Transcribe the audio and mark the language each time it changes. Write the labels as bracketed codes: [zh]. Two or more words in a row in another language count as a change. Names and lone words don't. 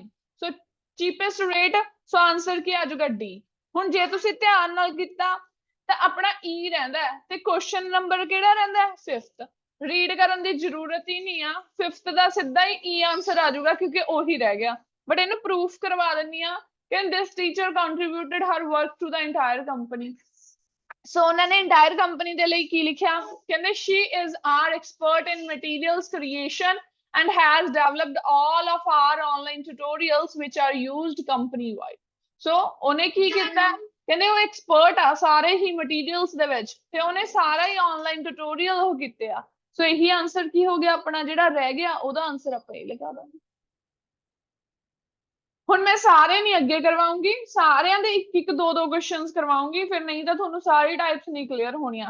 [pa] ਸੋ [en] cheapest rate. [pa] ਸੋ ਆਂਸਰ ਕੀ ਆ ਜਾਊਗਾ? ਡੀ। ਹੁਣ ਜੇ ਤੁਸੀਂ ਧਿਆਨ ਨਾਲ ਕੀਤਾ ਤਾਂ ਆਪਣਾ ਈ ਰਹਿੰਦਾ ਤੇ [en] question number [pa] ਕਿਹੜਾ ਰਹਿੰਦਾ? 5th। ਰੀਡ ਕਰਨ ਦੀ ਜ਼ਰੂਰਤ ਹੀ ਨਹੀਂ ਆ। 5th ਦਾ ਸਿੱਧਾ ਹੀ ਈ ਆਂਸਰ ਆ ਜਾਊਗਾ ਕਿਉਂਕਿ ਉਹੀ ਰਹਿ ਗਿਆ। ਬਟ ਇਹਨੂੰ ਪ੍ਰੂਫ ਕਰਵਾ ਦਿੰਨੀ ਆ। [en] ਕਹਿੰਦੇ this teacher contributed her work to the entire company. [pa] ਸੋ ਉਹਨਾਂ ਨੇ [en] entire company [pa] ਦੇ ਲਈ ਕੀ ਲਿਖਿਆ? [en] ਕਹਿੰਦੇ she is our expert in materials creation and has developed all of our online tutorials which are used company wide. [pa] ਸੋ ਉਹਨੇ ਕੀ ਕੀਤਾ? ਕਹਿੰਦੇ ਉਹ ਐਕਸਪਰਟ ਆ ਸਾਰੇ ਹੀ ਮਟੀਰੀਅਲਸ ਦੇ ਵਿੱਚ ਤੇ ਉਹਨੇ ਸਾਰਾ ਹੀ [en] online tutorial [pa] ਉਹ ਕੀਤੇ ਆ। ਸੋ ਇਹੀ ਆਨਸਰ ਕੀ ਹੋ ਗਿਆ ਆਪਣਾ, ਜਿਹੜਾ ਰਹਿ ਗਿਆ ਉਹਦਾ ਆਨਸਰ ਆਪਾਂ ਇਹ ਲਗਾ ਦਾਂਗੇ। ਹੁਣ ਮੈਂ ਸਾਰੇ ਨਹੀਂ ਅੱਗੇ ਕਰਵਾਉਂਗੀ, ਸਾਰਿਆਂ ਦੇ ਇੱਕ ਇੱਕ ਦੋ ਦੋ ਕੁਐਸਚਨਸ ਕਰਵਾਉਂਗੀ, ਫਿਰ ਨਹੀਂ ਤਾਂ ਤੁਹਾਨੂੰ ਸਾਰੀ ਟਾਈਪਸ ਨਹੀਂ ਕਲੀਅਰ ਹੋਣੀਆਂ।